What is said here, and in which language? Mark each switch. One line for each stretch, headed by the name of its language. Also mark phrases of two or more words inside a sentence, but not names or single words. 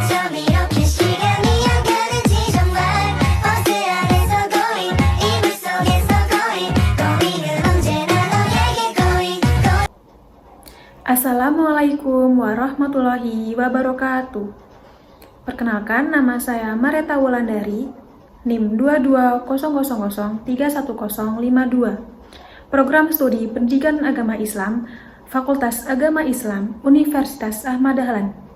Korean: 이렇게 시간이 안 가는지 정말 버스 안에서 going 이불 속에서 going 은 언제나 너에게 going
Arabic: السلام عليكم ورحمة الله وبركاته.
Indonesian: Perkenalkan, nama saya Mareta Wulandari, NIM 22000310552. Program Studi Pendidikan Agama Islam, Fakultas Agama Islam, Universitas Ahmad Dahlan.